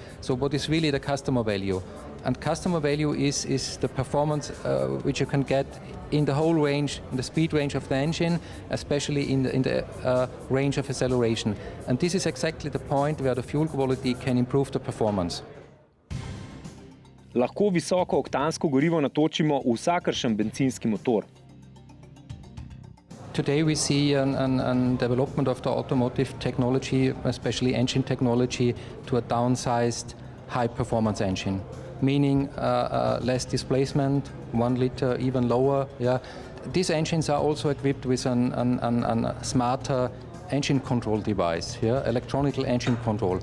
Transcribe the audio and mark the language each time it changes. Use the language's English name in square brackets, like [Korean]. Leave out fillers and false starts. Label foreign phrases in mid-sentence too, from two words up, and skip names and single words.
[English] So what is really the customer value? And customer value is the performance which you can get in the whole range, in the speed range of the engine, especially in the range of acceleration. And this is exactly the point where the fuel quality can improve the performance. [Slovenian] Lahko visoko oktansko gorivo natočimo v vsakršen bencinski motor. [English] Today we see an development of the automotive technology, especially engine technology, to a downsized high-performance engine, meaning less displacement, 1 liter, even lower. Yeah. These engines are also equipped with a smarter engine control device, yeah, electronic engine control.